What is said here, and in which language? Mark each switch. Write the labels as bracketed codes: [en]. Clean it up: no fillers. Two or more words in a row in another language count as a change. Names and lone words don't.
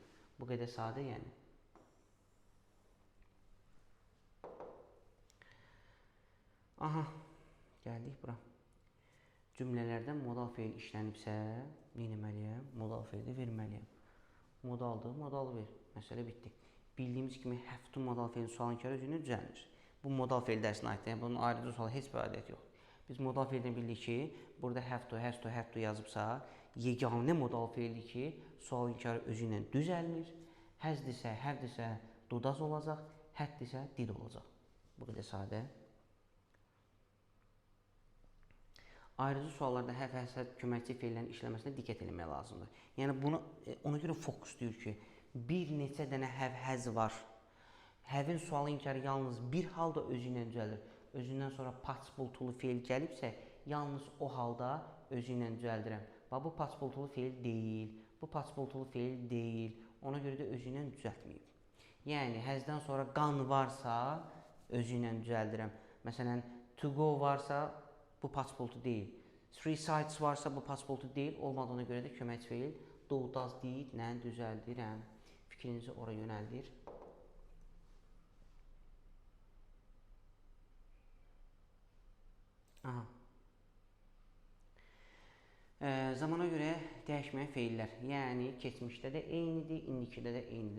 [az] Bu qədər sadə yəni. Aha, gəldik bura. Cümlələrdən modal feil işlənibsə, nə etməliyəm? Modal feili verməliyəm. Modaldır, modal ver. Məsələ bitdi. Bildiyimiz kimi [en] have to [az] modal feilin sual inkarı özünə düzəlmir. Bu modal feil dərsinə aiddir. Yəni, bunun ayrıcı sualı heç bir aidiyyəti yox. Biz modal feildən bildik ki, burada [en] have to, has to, have to [az] yazıbsa, yeganə modal feildir ki, sual inkarı özü ilə düzəlmir. Hasdirsə, havedirsə, dodaz olacaq, haddirsə, did olacaq. Bu qədər sadə. Ayrıcı suallarda have, həsəd, köməkçi feillərin işləməsinə diqqət etmək lazımdır. Yəni, bunu ona görə fokus deyir ki, bir neçə dənə [en] have, has [az] var. Have-in sualı inkarı yalnız bir halda özü ilə düzəlir. Özündən sonra participle feil gəlibsə, yalnız o halda özü ilə düzəldirəm. Bu participle feil deyil, bu participle feil deyil. Ona görə də özü ilə düzəltməyib. Yəni, has-dən sonra gone varsa, özü ilə düzəldirəm. Məsələn, to go varsa, bu participle deyil. [en] Three sides [az] varsa, bu participle deyil. Olmadığına görə də köməkçi feil [en] do, does, did, [az] nə düzəldirəm. Fikrinizi ora yönəldir. Aha. Zamana görə dəyişməyən feillər. Yəni, keçmişdə də eynidir, indikidə də eynidir.